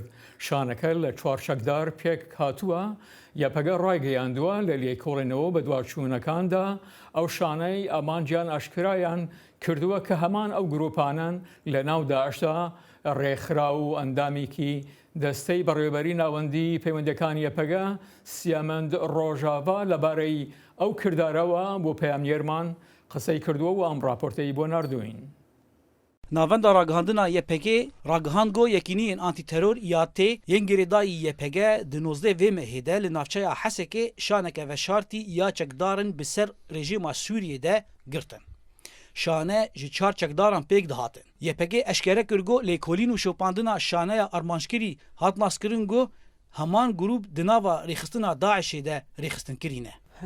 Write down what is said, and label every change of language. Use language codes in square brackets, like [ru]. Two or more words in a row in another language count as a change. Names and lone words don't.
[ckb] شانەکە لە 4 چەکدار پێک هاتووە. یەپەگە ڕاگەیاندووە لە لێکۆڵێنەوە بە دواچوونەکاندا ئەو شانەی ئامانجیان ئاشکرایان کردووە کە هەمان ئەو گرۆپانن لە ناو داعشدا ڕێکخرا و ئەندامێکی دەستەی بەڕێوەبەری ناوەندی پەیوەندەکانی یەپەگە سیامەند ڕۆژاوا لەبارەی ئەو کردارەوە بۆ پەیامگێرمان قسەی کردووە و ئەم راپۆرتەی بۆ ناردوین. [ku] Navenda ragihandina YPG ragihandgo yekîniyên antîteror ya tê yên girêdayî YPG di 19 vê mehê de li navçeya Hesekê şaneke veşartî ya çekdarin bi ser rejîma Sûriyê de girtin. Şane ji 4 çekdaran pêk dihatin. YPG eşkere kir got lêkolîn û şopandina şaneya armanjkirî hat naskirin got heman grûp di nava rêxistina Daişê de rêxistinkirin e.